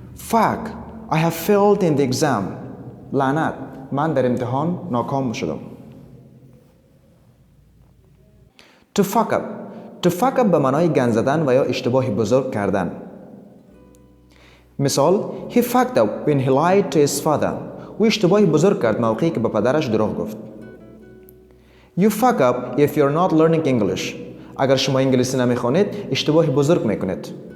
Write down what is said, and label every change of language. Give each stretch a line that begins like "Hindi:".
English: fuck I have failed in the exam.
Persian: لعنت، من در امتحان ناکام شدم.
English: To fuck up
Persian: به معنای گند زدن و یا اشتباه بزرگ کردن.
English: مثال: He fucked up when he lied to his father.
Persian: او اشتباه بزرگ کرد موقعی که به پدرش دروغ گفت.
English: You fuck up if you're not learning English.
Persian: اگر شما انگلیسی نمیخوانید، اشتباه بزرگ میکنید.